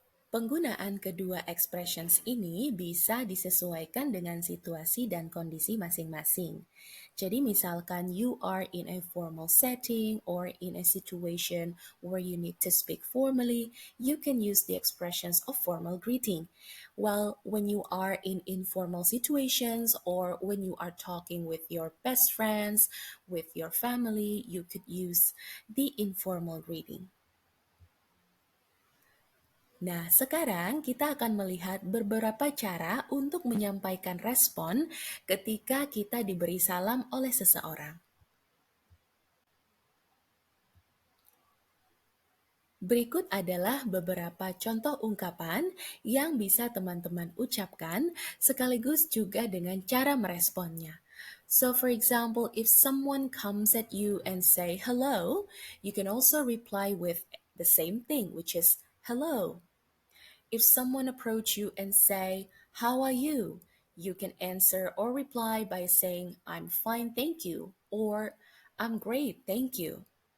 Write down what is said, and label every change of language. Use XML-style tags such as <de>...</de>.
<id>Penggunaan kedua expressions ini bisa disesuaikan dengan situasi dan kondisi masing-masing. Jadi misalkan</id> <en>you are in a formal setting or in a situation where you need to speak formally, you can use the expressions of formal greeting. While when you are in informal situations or when you are talking with your best friends, with your family, you could use the informal greeting.</en> <id>Nah, sekarang kita akan melihat beberapa cara untuk menyampaikan respon ketika kita diberi salam oleh seseorang. Berikut adalah beberapa contoh ungkapan yang bisa teman-teman ucapkan sekaligus juga dengan cara meresponnya.</id> <en>So for example, if someone comes at you and say hello, you can also reply with the same thing, which is hello. If someone approach you and say, "How are you?" you can answer or reply by saying, "I'm fine, thank you," or "I'm great, thank you."</en>